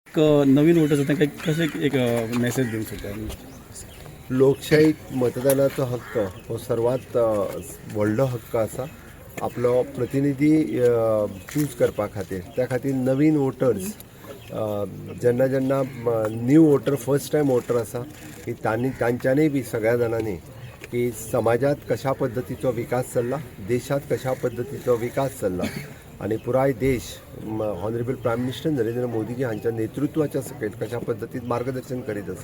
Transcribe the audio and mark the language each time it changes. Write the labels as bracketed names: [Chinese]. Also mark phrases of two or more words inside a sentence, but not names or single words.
[Marathi] एक नवीन वोटर्स होता काही कसे एक मेसेज देऊ शकता? [Konkani] लोकशाहीत मतदानाचो हक्क हो सर्वात व्हडलो हक्क आसा आपलो प्रतिनिधी चूज करपा खातीर. त्या खातीर नवीन वोटर्स जेन्ना जेन्ना [English] new voter first time voter [Konkani] आसा की तांच्यांनी बी सगळ्या जाणांनी की समाजात कशा पद्दतीचो विकास चल्ला, देशात कशा पद्दतीचो विकास चल्ला आणि पुराय देश [English] honorable prime minister [Konkani] नरेंद्र मोदीजी हांच्या नेतृत्वाच्या सकयल कशा पद्दतीन मार्गदर्शन करीत आसा.